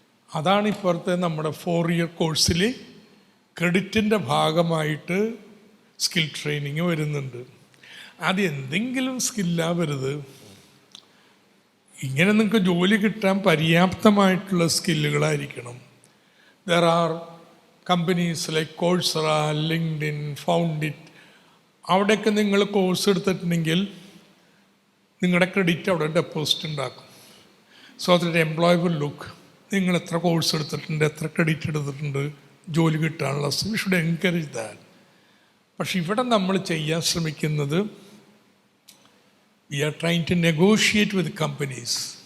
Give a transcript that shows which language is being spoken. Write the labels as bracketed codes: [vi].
[ml] അതാണ് ഇപ്പോഴത്തെ നമ്മുടെ 4 ഇയർ കോഴ്സിൽ ക്രെഡിറ്റിൻ്റെ ഭാഗമായിട്ട് സ്കിൽ ട്രെയിനിങ് വരുന്നുണ്ട്. അത് എന്തെങ്കിലും സ്കില്ലാവരുത്. ഇങ്ങനെ നിങ്ങൾക്ക് ജോലി കിട്ടാൻ പര്യാപ്തമായിട്ടുള്ള സ്കില്ലുകളായിരിക്കണം. [en] There are companies like Coursera, LinkedIn, Foundit. [ml] അവിടെയൊക്കെ നിങ്ങൾ കോഴ്സ് എടുത്തിട്ടുണ്ടെങ്കിൽ നിങ്ങളുടെ ക്രെഡിറ്റ് അവിടെ ഡെപ്പോസിറ്റ് ഉണ്ടാക്കും. [en] so that employer will look [ml] നിങ്ങൾ എത്ര കോഴ്സ് എടുത്തിട്ടുണ്ട്, എത്ര ക്രെഡിറ്റ് എടുത്തിട്ടുണ്ട് ജോലി കിട്ടാനുള്ള. [en] We should encourage that. [ml] പക്ഷെ ഇവിടെ നമ്മൾ ചെയ്യാൻ ശ്രമിക്കുന്നത്, [en] We are trying to negotiate with companies.